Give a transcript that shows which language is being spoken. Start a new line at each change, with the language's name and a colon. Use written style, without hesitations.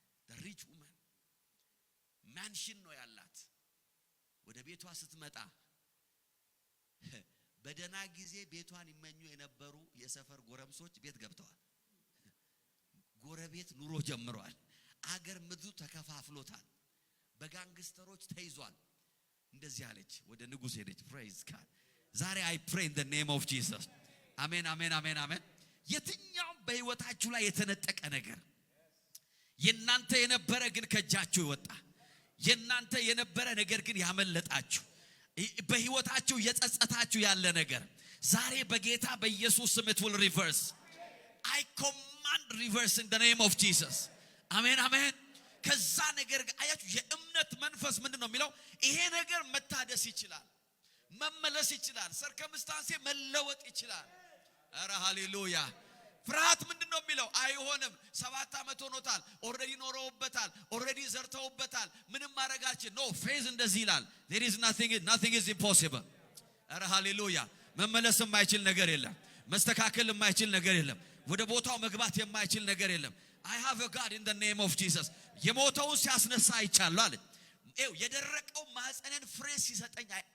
English: the rich woman
Amharic: ማንሽን ነው ያላት። ወደ ቤቷ ስትመጣ በደና ጊዜ ቤቷን ይመኙ የነበሩ የሰፈር ጎረምሶች ቤት ገብተዋል። ጎረቤት ኑሮ ጀምሯል። አገር ምድሩ ተከፋፍሎታል። በጋንግስተሮች ተይዟል። እንደዚህ አለች፣ ወደ ንጉሥ ሄደች። praise God. ዛሬ
English: I pray in the name of Jesus.
Amharic: አሜን አሜን አሜን አሜን። የትኛውም በህይወታችሁ ላይ የተነጠቀ ነገር የናንተ የነበረ ግን ከጃችሁ ይወጣ፣ የናንተ የነበረ ነገር ግን ያመለጣችሁ፣ በህይወታችሁ የጸጸታችሁ ያለ ነገር ዛሬ በጌታ በኢየሱስ ስም
English: it will reverse. I command reverse in the name of Jesus.
Amharic: አሜን አሜን። ከዛ ነገር አያችሁ የእምነት መንፈስ ምንድነው የሚለው? ይሄ ነገር መታደስ ይችላል፣ መመለስ ይችላል፣ ሰርከምስታንስ መለወጥ ይችላል። አረ ሃሌሉያ። ፍርሃት ምንድነው የሚለው? አይሆንም፣ 7 ዓመት ሆኖታል፣ ኦሬዲ ኖረውበታል፣ ኦሬዲ ዘርተውበታል፣ ምንም ማረጋችን ኖ ፌዝ እንደዚህ ይላል።
English: there is nothing is impossible።
Amharic: አረ ሃሌሉያ። መመለስ የማይችል ነገር የለም፣ መስተካከል የማይችል ነገር የለም፣ ወደ ቦታው መግባት የማይችል ነገር የለም።
English: I have a God in the name of Jesus።
Amharic: የሞተውን ሲያስነሳ አይቻለሁ አለ። የደረቀው ማህፀንን ፍሬ ሲሰጠኝ